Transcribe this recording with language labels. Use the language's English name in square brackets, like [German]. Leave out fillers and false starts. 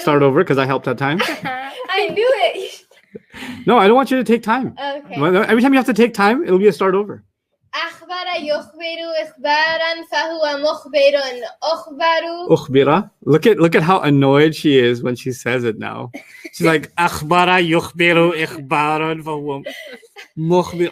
[English] Start over because I helped that time. I knew it. No, I don't want you to take time. Okay. Every time you have to take time, it'll be a start over. [Arabic] أخبر يخبر إخبارا فهو مخبر. أخبر. أخبر. [English] Look at how annoyed she is when she says it now. She's like [Arabic] أخبر يخبر إخبارا فهو مخبر.